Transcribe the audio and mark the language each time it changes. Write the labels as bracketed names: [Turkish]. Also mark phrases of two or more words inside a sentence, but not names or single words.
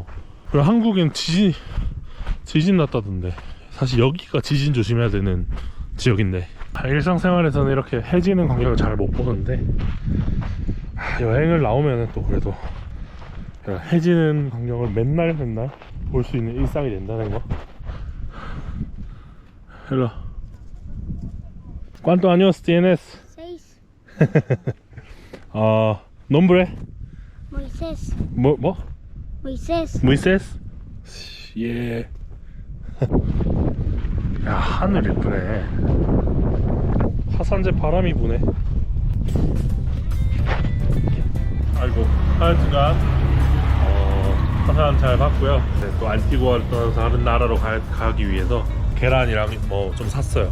[Korean] 그리고 한국엔 지진 났다던데. 사실 여기가 지진 조심해야 되는 지역인데 일상생활에서는 이렇게 해지는 광경을 잘 못 보는데 여행을 나오면 또 그래도 해지는 광경을 맨날 볼 수 있는 일상이 된다는 거. [Spanish] Hello. ¿Cuántos años tienes? 6. Nombre? Moisés. ¿Mo? Moisés. Moisés? Yeah. [Korean] 야, 하늘 예쁘네. 화산재 바람이 부네. 아이고, 하여튼간 화산 잘 봤고요. 네, 또 안티구아를 떠나서 다른 나라로 가기 위해서 계란이랑 뭐 좀 샀어요.